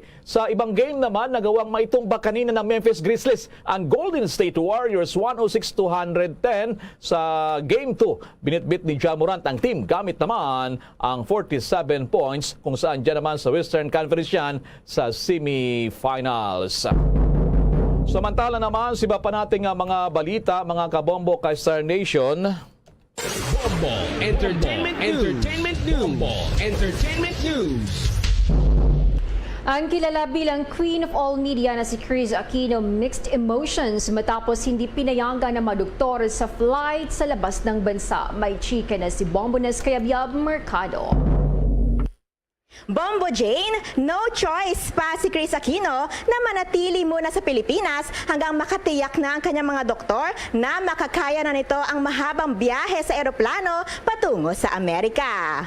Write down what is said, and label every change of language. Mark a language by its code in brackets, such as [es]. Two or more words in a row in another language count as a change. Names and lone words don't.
[tl] Sa ibang game naman, nagawang maitumbak kanina ng Memphis Grizzlies ang Golden State Warriors 106-110 sa game 2. Binitbit ni Ja Morant ang team gamit naman ang 47 points kung saan dyan naman sa Western Conference yan sa semifinals. Samantala naman, siba pa nating mga balita, mga kabombo ka Star Nation. Bombo Entertainment News. Entertainment News. Ang kilala bilang Queen of All Media na si Chris Aquino [en] mixed emotions [tl] matapos hindi pinayagan na maduktor sa flight sa labas ng bansa. May chika na si Bombo Nes Kayabyab Mercado. Bombo Jane, [en] no choice [tl] pa si Chris Aquino na manatili muna sa Pilipinas hanggang makatiyak na ang kanyang mga doktor na makakaya na nito ang mahabang biyahe sa eroplano patungo sa Amerika.